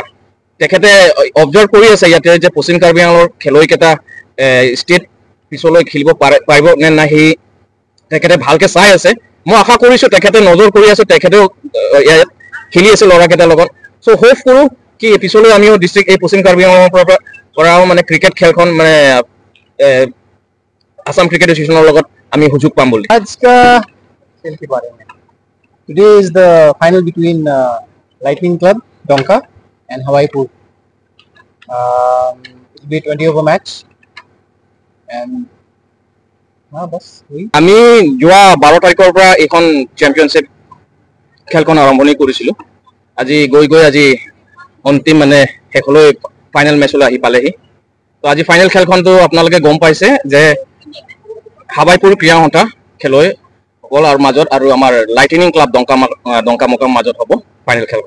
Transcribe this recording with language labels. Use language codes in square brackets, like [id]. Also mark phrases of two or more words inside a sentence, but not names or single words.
[as] তেখেতে অবজাৰ্ভ কৰি আছে ইয়াতে যে পশ্চিম কাৰ্বি আংলঙৰ খেলুৱৈকেইটা ষ্টেট পিছলৈ খেলিব পাৰিব নে নাই সি তেখেতে ভালকে চাই আছে। মই আশা কৰিছোঁ তেখেতে নজৰ কৰি আছে, তেখেতেও ইয়াত খেলি আছে ল'ৰাকেইটাৰ লগত। চ' হোপ কৰোঁ কি পিছলৈ আমিও ডিষ্ট্ৰিক্ট এই পশ্চিম কাৰ্বি আংলঙৰ পৰাও মানে ক্ৰিকেট খেলখন মানে আসাম ক্ৰিকেট এছ'চিয়েশ্যনৰ লগত আমি সুযোগ পাম বুলি। [hi] आज का खेल के बारे में [en] today is the final between Lightning Club Donka and Hawaipur. It will be 20 over match and [hi] बस वही। [as] আমি যোৱা 12 তাৰিখৰ পৰা এখন চেম্পিয়নশ্বিপ খেলখন আৰম্ভণি কৰিছিলোঁ। আজি গৈ আজি অন্তিম মানে শেষলৈ ফাইনেল মেচলৈ আহি পালেহি। তো আজি ফাইনেল খেলখনটো আপোনালোকে গম পাইছে যে হাবাইপুৰ ক্ৰীড়া সন্থা খেলুৱৈ সকল আৰু মাজত আৰু আমাৰ লাইটনিং ক্লাব ডংকামকৰ মাজত হ'ব ফাইনেল খেলখন।